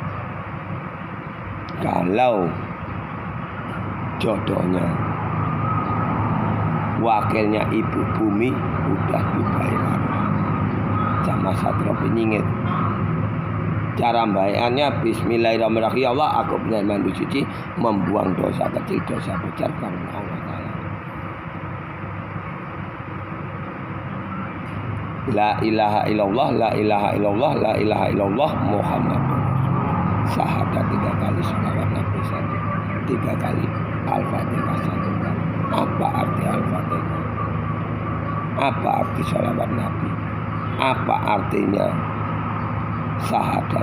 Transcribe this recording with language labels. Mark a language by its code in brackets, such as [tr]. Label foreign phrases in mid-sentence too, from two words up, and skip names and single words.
[id] Kalau jodohnya wakilnya Ibu Bumi udah dibayar sama Satrio Piningit. Cara bayannya Bismillahirrahmanirrahim. Ya Allah, aku benar mandi suci, membuang dosa kecil, dosa besar karena Allah Ta'ala. [ar] لا إله إلا الله، لا إله إلا الله، لا إله إلا الله, محمد رسول الله. [id] Syahadat 3 kali, sholawat Nabi 1, 3 kali, Al-Fatihah 1 kali. Apa arti Al-Fatihah? Apa arti sholawat Nabi? Apa artinya syahadat?